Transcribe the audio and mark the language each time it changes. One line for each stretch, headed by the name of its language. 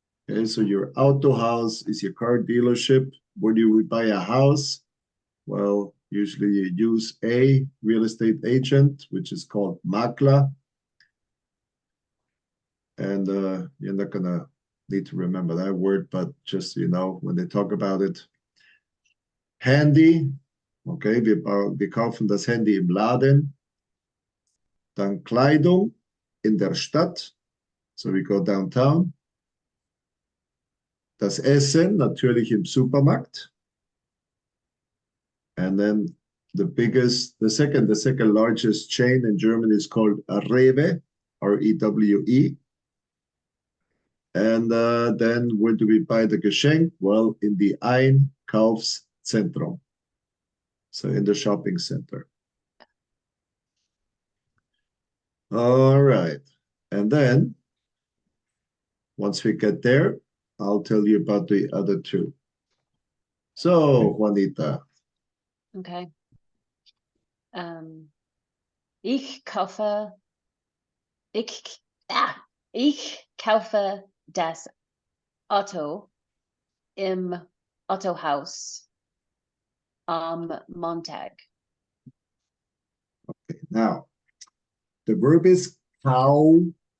English: Okay, so your auto house is your car dealership. Where do we buy a house? Well, usually you use a real estate agent, which is called Makler. And you're not gonna need to remember that word, but just so you know, when they talk about it.
German: Handy, okay, wir kaufen das Handy im Laden. Dann Kleidung in der Stadt,
English: so we go downtown.
German: Das Essen natürlich im Supermarkt.
English: And then the second largest chain in Germany is called Rewe, R-E-W-E. And then where do we buy the Geschenk? Well, in the Einkaufszentrum. So in the shopping center. All right. And then once we get there, I'll tell you about the other two. So, Juanita. Okay.
German: Ich kaufe, ich kaufe das Auto im Autohaus am Montag.
English: Okay, now, the verb is kaufen.